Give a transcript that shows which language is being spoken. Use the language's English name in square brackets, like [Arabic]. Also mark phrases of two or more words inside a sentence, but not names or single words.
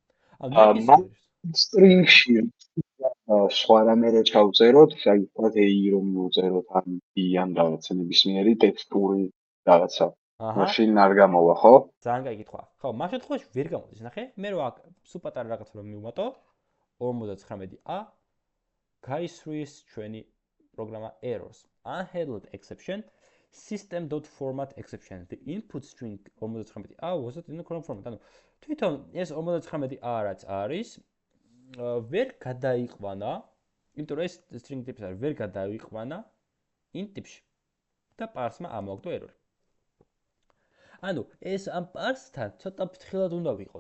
[Georgian] string-ში სხვა რამე ჩავწეროთ, საერთოდ ei რომ მოვწეროთ ამ i-ან რაღაცა ნებისმიერი ტექსტური რაღაცა. მაშინ არ გამოვა, ხო? ძალიან კაი კითხვა. ხო, მაგ შემთხვევაში ვერ გამოდის, ნახე? მე რო აქ სულ პატარა რაღაცა რომ მივუმატო 59a გაისვრის ჩვენი პროგრამა [English] errors unhandled exception system.format exception the input string 59a wasn't in the correct format. [Georgian] ანუ თვითონ ეს 59a რაც არის ვერ გადაიყვანა, იმიტომ რომ ეს string ტიპის არის, ვერ გადაიყვანა int ტიპში და parsმა ამოაგდო error. ანუ ეს ამ parsთან ცოტა ფრთხილად უნდა ვიყოთ.